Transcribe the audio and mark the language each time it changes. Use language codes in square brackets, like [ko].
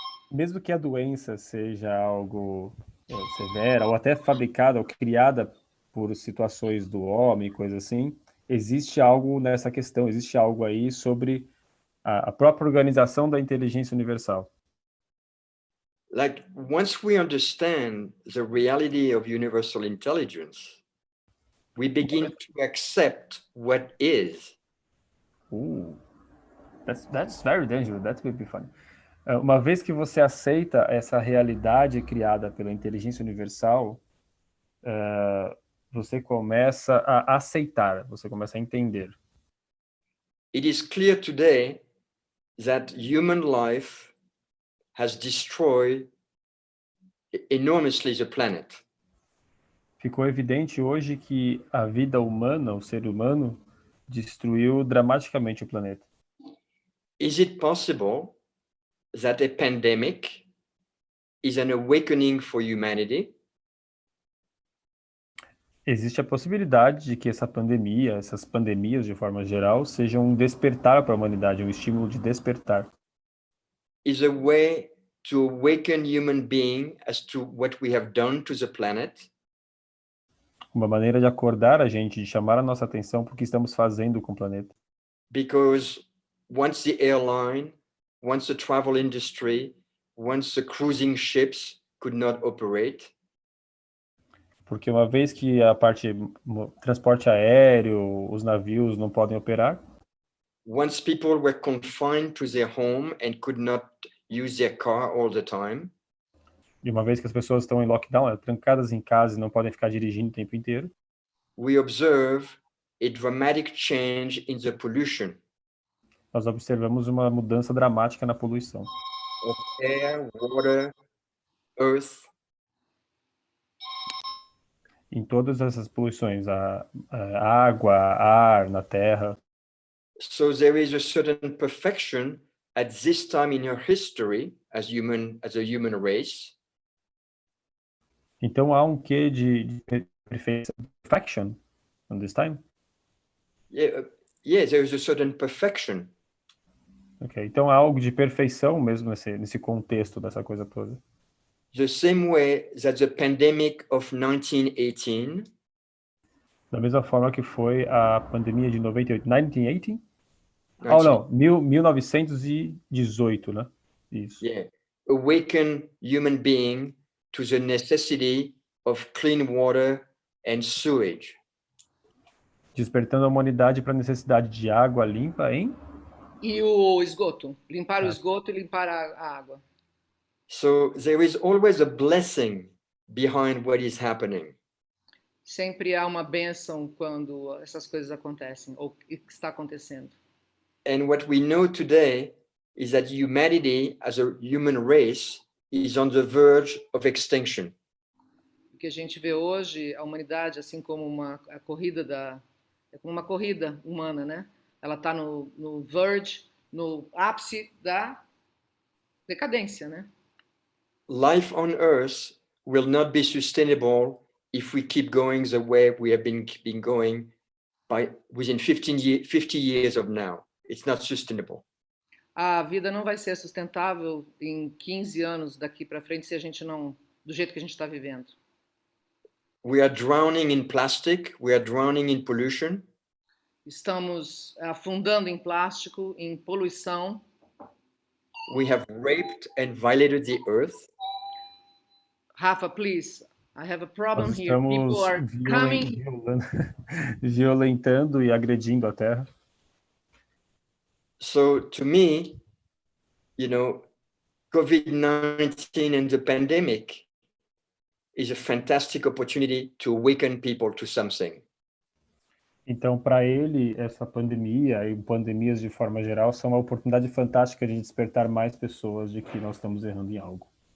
[pt] Mesmo que a doença seja algo severa, ou até fabricada ou criada por situações do homem, coisa assim, existe algo nessa questão, existe algo aí sobre a própria organização da inteligência universal. [en] Like, once we understand the reality of universal intelligence, we begin to accept what is. That's very dangerous. That will be fun. [pt] Uma vez que você aceita essa realidade criada pela inteligência universal, você começa a aceitar, você começa a entender. [en] It is clear today that human life has destroyed enormously the planet. [pt] Ficou evidente hoje que a vida humana, o ser humano, destruiu dramaticamente o planeta. [en] Is it possible that a pandemic is an awakening for humanity? [pt] Existe a possibilidade de que essa pandemia, essas pandemias de forma geral, sejam um despertar para a humanidade, um estímulo de despertar. [en] Is a way to awaken human being as to what we have done to the planet? [pt] Uma maneira de acordar a gente, de chamar a nossa atenção para o que estamos fazendo com o planeta. [en] Because once the airline, once the travel industry, once the cruising ships could not operate, [pt] Porque uma vez que a parte transporte aéreo, os navios não podem operar, [en] once people were confined to their home and could not use their car all the time, [pt] e uma vez que as pessoas estão em lockdown, trancadas em casa e não podem ficar dirigindo o tempo inteiro, [en] we observe a dramatic change in the pollution [pt] nós observamos uma mudança dramática na poluição. [en] of air, water, earth, [pt] Em todas essas poluições, a água, ar, na terra. [en] so there is a certain perfection at this time in our history as a human race [pt] Então há um quê de [en] perfection on this time? yeah, there is a certain perfection. Okay. [pt] Então há algo de perfeição mesmo nesse contexto dessa coisa toda. [en] The same way that the pandemic of 1918 [pt] Da mesma forma que foi a pandemia de 98, 1918? Oh, não, 1918, né? Isso. [en] yeah, awaken human being to the necessity of clean water and sewage. [pt] Despertando a humanidade para a necessidade de água limpa, hein? E o esgoto, limpar o esgoto e limpar a água. [en] So there is always a blessing behind what is happening. [pt] Sempre há uma bênção quando essas coisas acontecem, ou que está acontecendo. [en] And what we know today is that humanity as a human race is on the verge of extinction. [pt] O que a gente vê hoje, a humanidade, assim como é como uma corrida humana, né? Ela está no verge, no ápice da decadência, né? [en] Life on Earth will not be sustainable if we keep going the way we have been going within 50 years of now. It's not sustainable. [pt] A vida não vai ser sustentável em 15 anos daqui para frente se a gente não, do jeito que a gente está vivendo. [en] We are drowning in plastic, we are drowning in pollution. [pt] Estamos afundando em plástico, em poluição. [en] We have raped and violated the earth. Rafa, please, I have a problem [pt] Nós [en] here. [pt] estamos [en] People are coming. [pt] violentando e agredindo a Terra. [en] So to me, you know, COVID-19 and the pandemic is a fantastic opportunity to awaken people to something. [pt] Então, para ele, essa pandemia e pandemias de forma geral são uma oportunidade fantástica de despertar mais pessoas de que nós estamos errando em algo.